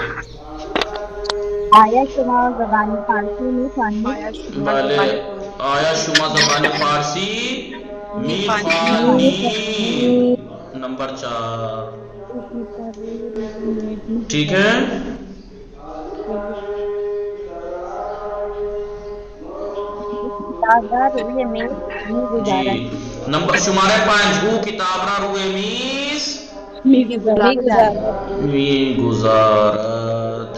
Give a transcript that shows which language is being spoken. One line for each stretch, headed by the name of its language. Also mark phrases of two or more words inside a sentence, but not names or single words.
Persian: آیا شما زبان فارسی می‌خوانید؟ بله. آیا شما زبان فارسی می‌خوانید؟
Urdu: نمبر 4. ٹھیک ہے.
Persian: کتابدار روی میز می‌گذارد.
Urdu: جی نمبر
Persian: شمارے 5 او کتاب را روی میز میگذارد.